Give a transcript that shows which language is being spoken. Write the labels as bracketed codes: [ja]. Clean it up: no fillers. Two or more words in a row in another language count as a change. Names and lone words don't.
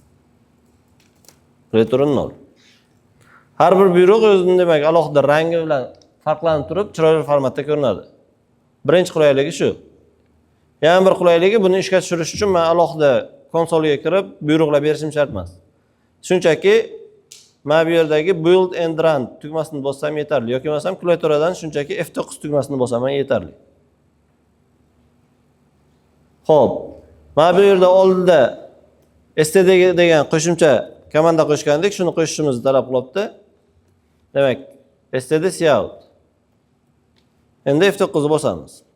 [en] Return 0. [uz] Har bir buyruq o'zining demak alohida rangi bilan farqlanib turib, chiroyli formatda ko'rinadi. Birinchi qulaylik shu. Yana bir qulayligi buni ishga tushirish uchun men alohida konsolga kirib, buyruqlar berishim shart emas. Shunchaki mana bu yerdagi [en] build and run [uz] tugmasini bossam yetarli yoki bo'lmasam klaviaturadan shunchaki F9 tugmasini bossam ham yetarli. Xo'p, mana bu yerda oldida std degan qo'shimcha komanda qo'shgandik, shuni qo'shishimizni talab qilyapti. Demak, std cout. Endi F9 ni bosamiz.